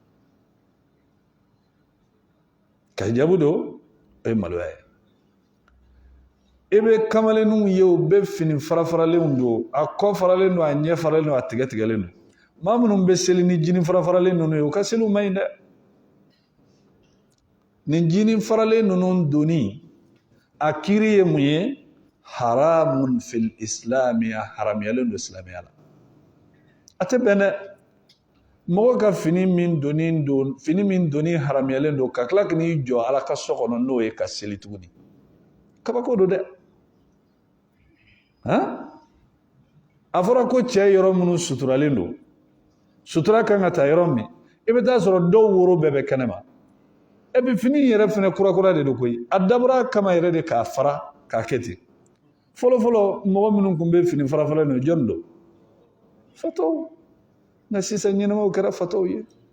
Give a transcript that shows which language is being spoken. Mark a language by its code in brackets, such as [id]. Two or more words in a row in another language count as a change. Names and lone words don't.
[bm] ka hijabu don o ye maloya ye i bɛ kamalenninw ye u bɛ fini fara-faralenw don a kɔ faralen don a ɲɛ faralen don a tigɛ tigɛlen don maa minnu bɛ seli ni jini fara-faralen ninnu ye u ka seliw man ɲi dɛ nin jini faralen ninnu donni a kiiri ye mun ye [ar] حرام في الإسلام [bm] a haramuyalen don silamɛya la a tɛ bɛn dɛ mɔgɔ ka fini min donni haramuyalen don ka tila k'i jɔ ala ka so kɔnɔ n'o ye ka seli tuguni kabako don dɛ a fɔra ko cɛ yɔrɔ minnu suturalen don sutura kan ka taa yɔrɔ min i bɛ taa sɔrɔ dɔw woro bɛɛ bɛ kɛnɛma e bɛ fini yɛrɛ fana kura de don koyi a dabɔra kama yɛrɛ de k'a fara k'a kɛ ten fɔlɔ mɔgɔ minnu tun bɛ fini fara-faralen don jɔnni don fatɔw nka sisan ɲɛnamaw kɛra fatɔw ye